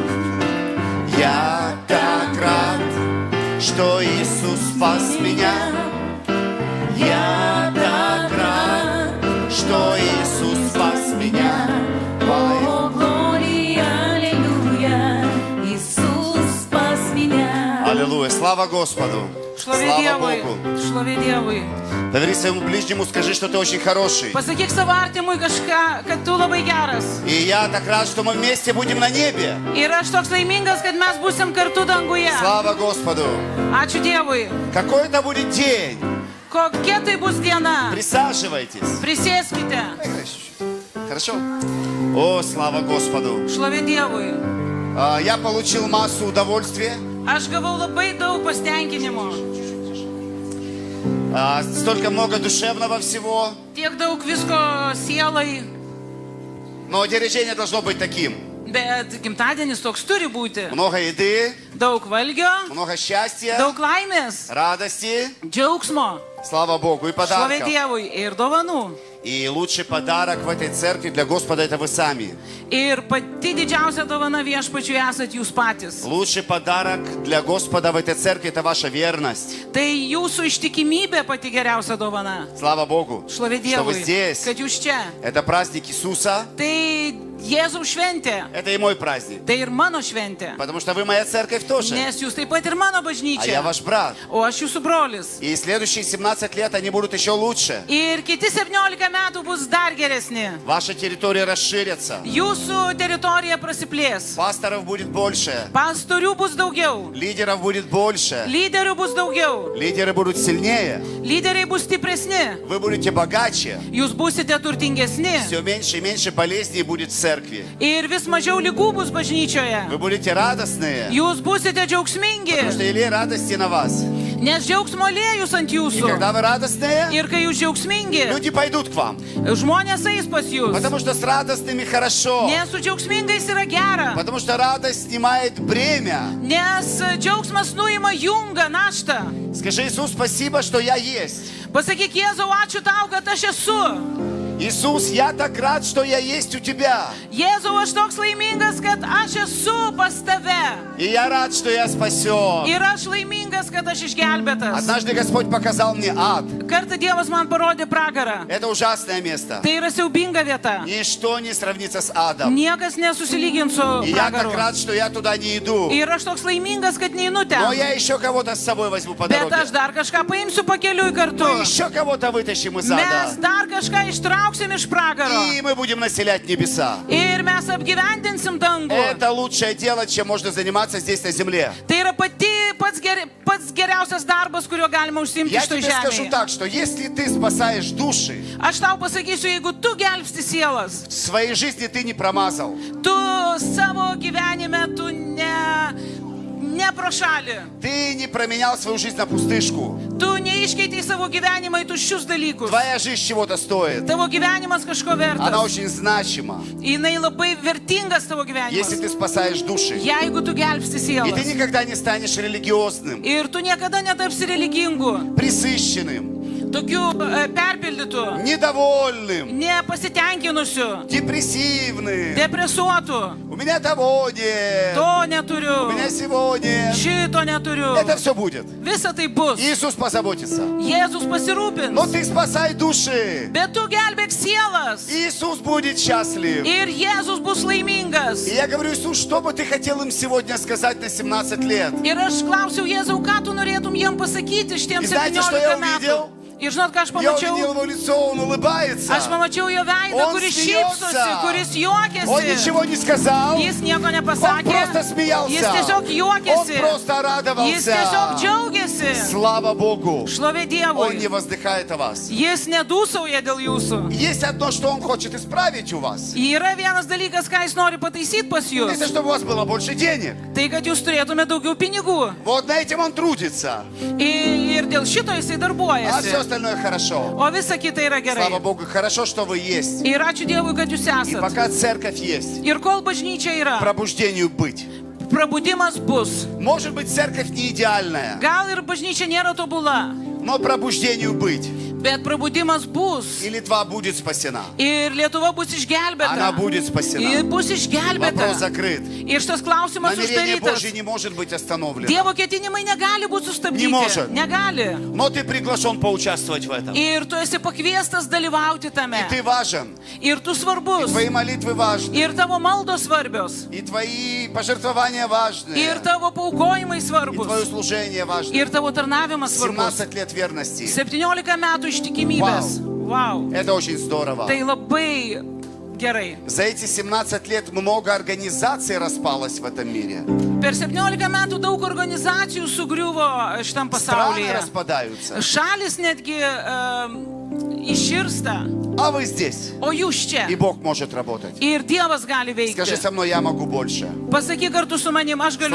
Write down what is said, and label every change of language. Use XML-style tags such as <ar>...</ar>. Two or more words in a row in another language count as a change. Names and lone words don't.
<ru>Я так рад, что Иисус спас меня. Я так рад, что Иисус спас меня. О, глория, аллилуйя, Иисус спас меня. Аллилуйя, слава Господу. Слава Богу.</ru> <lt>Šlovė Dievui.</lt> <ru>Davary своему ближнему, скажи, что ты очень хороший.</ru> <lt>Pasakyk savo artimui kažką, kad tu labai geras.</lt> <ru>И я так рад, что мы вместе будем на небе.</ru> <lt>Ir aš toks laimingas, kad mes būsim kartu danguje.</lt> <ru>Слава Господу.</ru> <lt>Ačiū Dievui.</lt> <ru>Какой это будет день?</ru> <lt>Kokia tai bus diena?</lt> <ru>Присаживайтесь.</ru> <lt>Prisėskite.</lt> <ru>Хорошо? О, слава Господу.</ru> <lt>Šlovė Dievui.</lt> <ru>Я получил массу удовольствия.</ru> <lt>Aš gavau labai daug pasitenkinimo.</lt> <ru>Столько много душевного всего.</ru> <lt>Tiek daug visko sielai.</lt> <ru>Но день рождения должно быть таким.</ru> <lt>Bet gimtadienis toks turi būti.</lt> <ru>Много еды,</ru> <lt>Daug valgio,</lt> <ru>много счастья,</ru> <lt>daug laimės,</lt> <ru>радости.</ru> <lt>džiaugsmo.</lt> <ru>Слава Богу. И</ru> <lt>Šlovė</lt> <ru>подарков.</ru> <lt>Dievui ir dovanų.</lt> <ru>И лучший подарок в этой церкви для Господа — это вы сами.</ru> <lt>Ir pati didžiausia dovana viešpačiui esat jūs patys.</lt> <ru>Лучший подарок для Господа в этой церкви — это ваша верность.</ru> <lt>Tai jūsų ištikimybė pati geriausia dovana.</lt> <ru>Слава Богу,</ru> <lt>Šlovė</lt> <ru>что вы</ru> <lt>Dievui,</lt> <ru>здесь.</ru> <lt>kad jūs čia.</lt> <ru>Это праздник Иисуса.</ru> <lt>Tai Jėzaus šventė.</lt> <ru>Это и мой праздник.</ru> <lt>Tai ir mano šventė.</lt> <ru>Потому что вы моя церковь тоже.</ru> <lt>Nes jūs taip pat ir mano</lt> <ru>А я</ru> <lt>bažnyčia.</lt> <ru>ваш брат.</ru> <lt>O aš jūsų brolis.</lt> <ru>И следующие 17 лет они будут еще лучше.</ru> <lt>Ir kiti 17 metų bus dar geresni.</lt> <ru>Ваша территория расширится.</ru> <lt>Jūsų teritorija prasiplės.</lt> <ru>Пасторов будет больше.</ru> <lt>Pastorių bus daugiau.</lt> <ru>Лидеров будет больше.</ru> <lt>Lyderių bus daugiau.</lt> <ru>Лидеры будут сильнее.</ru> <lt>Lyderiai bus stipresni.</lt> <ru>Вы будете богаче.</ru> <lt>Jūs busite turtingesni.</lt> <ru>Все меньше и меньше болезней будет в церкви.</ru> <lt>Ir vis mažiau lygų bus bažnyčioje.</lt> <ru>Вы будете радостные.</ru> <lt>Jūs busite džiaugsmingi.</lt> <ru>Потому что Илей радости на вас.</ru> <lt>Nes džiaugsmo liejus ant</lt> <ru>И</ru> <lt>jūsų.</lt> <ru>когда вы радостные,</ru> <lt>Ir kai jūs džiaugsmingi,</lt> <ru>люди пойдут к вам.</ru> <lt>žmonės eis pas jūs.</lt> <ru>Потому что с радостными хорошо.</ru> <lt>Nes su džiaugsmingais yra gera.</lt> <ru>Потому что радость снимает бремя.</ru> <lt>Nes džiaugsmas nuima jungą, naštą.</lt> <ru>Скажи: Иисус, спасибо, что я есть.</ru> <lt>Pasakyk, Jėzau, ačiū tau, kad aš esu.</lt> <ru>Иисус, я так рад, что я есть у тебя.</ru> <lt>Jėzau, aš toks laimingas, kad aš esu pas tave.</lt> <ru>И я рад, что я спасен.</ru> <lt>Ir aš laimingas, kad aš išgelbėtas.</lt> <ru>Однажды Господь показал мне ад.</ru> <lt>Kartą Dievas man parodė pragarą.</lt> <ru>Это ужасное место.</ru> <lt>Tai yra siaubinga vieta.</lt> <ru>Ничто не сравнится с адом.</ru> <lt>Niekas nesusilygins su</lt> <ru>И я так</ru> <lt>pragaru.</lt> <ru>рад, что я туда не иду.</ru> <lt>Ir aš toks laimingas, kad neinu</lt> <ru>Но</ru> <lt>ten.</lt> <ru>я еще кого-то с собой возьму по</ru> <lt>Bet</lt> <ru>дороге.</ru> <lt>aš dar kažką paimsiu pakeliui kartu.</lt> <ru>Мы еще кого-то вытащим из</ru> <lt>Mes</lt> <ru>ада.</ru> <lt>dar kažką ištrauksim iš pragaro.</lt> <ru>И мы будем населять небеса.</ru> <lt>Ir mes apgyvendinsim dangų.</lt> <ru>Это лучшее дело, чем можно заниматься здесь на земле.</ru> <lt>Tai yra pats geriausias darbas, kuriuo galima užsiimti</lt> <ru>Я</ru> <lt>šitoj</lt> <ru>тебе скажу</ru> <lt>žemėje.</lt> <ru>так, что если ты спасаешь души,</ru> <lt>Aš tau pasakysiu, jeigu tu gelbsti sielas,</lt> <ru>в своей жизни ты не промазал.</ru> <lt>tu savo gyvenime tu ne pro šalį.</lt> <ru>Ты не променял свою жизнь на пустышку.</ru> <lt>Tu neiškeitei savo gyvenimą į tuščius dalykus.</lt> <ru>Твоя жизнь чего-то стоит.</ru> <lt>Tavo gyvenimas kažko</lt> <ru>Она</ru> <lt>vertas.</lt> <ru>очень значима,</ru> <lt>Jinai labai vertingas tavo</lt> <ru>если</ru> <lt>gyvenimas.</lt> <ru>ты спасаешь души.</ru> <lt>Jeigu tu gelbsti</lt> <ru>И ты</ru> <lt>sielas.</lt> <ru>никогда не станешь религиозным,</ru> <lt>Ir tu niekada netapsi religingu,</lt> <ru>пресыщенным,</ru> <lt>tokiu perpildytu,</lt> <ru>недовольным,</ru> <lt>nepasitenkinusiu,</lt> <ru>депрессивным.</ru> <lt>depresuotu.</lt> <ru>У меня того нет,</ru> <lt>To</lt> <ru>у</ru> <lt>neturiu,</lt> <ru>меня всего нет.</ru> <lt>šito neturiu.</lt> <ru>Это все будет.</ru> <lt>Visa tai bus.</lt> <ru>Иисус позаботится.</ru> <lt>Jėzus</lt> <ru>Но</ru> <lt>pasirūpins.</lt> <ru>ты спасай души.</ru> <lt>Bet tu gelbėk sielas.</lt> <ru>Иисус будет счастлив.</ru> <lt>Ir Jėzus bus laimingas.</lt> <ru>И я говорю: Иисус, что бы ты хотел им сегодня сказать на 17 лет?</ru> <lt>Ir aš klausiau Jėzau, ką tu norėtum jiem pasakyti</lt> <ru>И</ru> <lt>šitiems</lt> <ru>знаете, что я</ru> <lt>17 metų.</lt> <ru>увидел?</ru> <lt>Ir žinot, ką aš</lt> <ru>Я увидел</ru> <lt>pamačiau?</lt> <ru>его лицо, он улыбается.</ru> <lt>Aš pamačiau jo veidą,</lt> <ru>Он</ru> <lt>kuris</lt> <ru>смеется.</ru> <lt>šypsosi, kuris</lt> <ru>Он</ru> <lt>juokiasi.</lt> <ru>ничего не сказал.</ru> <lt>Jis nieko</lt> <ru>Он</ru> <lt>nepasakė.</lt> <ru>просто смеялся.</ru> <lt>Jis tiesiog</lt> <ru>Он</ru> <lt>juokiasi.</lt> <ru>просто</ru> <lt>Jis</lt> <ru>радовался.</ru> <lt>tiesiog džiaugiasi.</lt> <ru>Слава Богу.</ru> <lt>Šlovė</lt> <ru>Он не</ru> <lt>Dievui.</lt> <ru>воздыхает о вас.</ru> <lt>Jis nedūsauja dėl jūsų.</lt> <ru>Есть одно, что он хочет исправить у вас.</ru> <lt>Yra vienas dalykas, ką jis nori pataisyti pas jūs.</lt> <ru>Это чтобы у вас было больше денег.</ru> <lt>Tai, kad jūs turėtumėte daugiau pinigų.</lt> <ru>Вот на этим он трудится.</ru> <lt>Ir dėl šito jisai</lt> <ru>А все</ru> <lt>darbuojasi.</lt> <ru>остальное хорошо.</ru> <lt>O visa kita yra gerai.</lt> <ru>Слава Богу, хорошо, что вы есть.</ru> <lt>Ir ačiū Dievui, kad jūs</lt> <ru>И</ru> <lt>esate.</lt> <ru>пока церковь есть,</ru> <lt>Ir kol bažnyčia yra,</lt> <ru>пробуждению быть.</ru> <lt>prabudimas bus.</lt> <ru>Может быть, церковь не идеальная,</ru> <lt>Gal ir bažnyčia nėra tobula,</lt> <ru>но пробуждению быть.</ru> <lt>bet prabudimas bus.</lt> <ru>И Литва будет спасена.</ru> <lt>Ir Lietuva bus</lt> <ru>Она</ru> <lt>išgelbėta.</lt> <ru>будет</ru> <lt>Ir</lt> <ru>спасена.</ru> <lt>bus</lt> <ru>Вопрос</ru> <lt>išgelbėta.</lt> <ru>закрыт.</ru> <lt>Ir šitas klausimas</lt> <ru>Намерение Божье</ru> <lt>uždarytas.</lt> <ru>не может быть остановлено.</ru> <lt>Dievo ketinimai negali būti</lt> <ru>Не может.</ru> <lt>sustabdyti. Negali.</lt> <ru>Но ты приглашен поучаствовать в этом.</ru> <lt>Ir tu esi pakviestas dalyvauti tame.</lt> <ru>И ты важен.</ru> <lt>Ir tu svarbus.</lt> <ru>Твои молитвы важны.</ru> <lt>Ir tavo maldos svarbios.</lt> <ru>И твои пожертвования важны.</ru> <lt>Ir tavo paukojimai</lt> <ru>И</ru> <lt>svarbus.</lt> <ru>твое служение важно.</ru> <lt>Ir tavo tarnavimas svarbus.</lt> <ru>17 лет верности.</ru> <lt>17 metų ištikimybės.</lt> <ru>Wow. Это очень здорово.</ru> <lt>Tai labai gerai.</lt> <ru>За эти 17 лет много организаций распалось в этом мире.</ru> <lt>Per 17 metų daug organizacijų sugriuvo šitam</lt> <ru>Страны</ru> <lt>pasaulyje.</lt> <ru>распадаются.</ru> <lt>Šalis netgi iširsta,</lt> <ru>А вы здесь.</ru> <lt>o jūs čia.</lt> <ru>И Бог может работать.</ru> <lt>Ir Dievas gali</lt> <ru>Скажи</ru> <lt>veikti.</lt> <ru>со мной, я могу больше.</ru> <lt>Pasakyk kartu su manim, aš galiu</lt>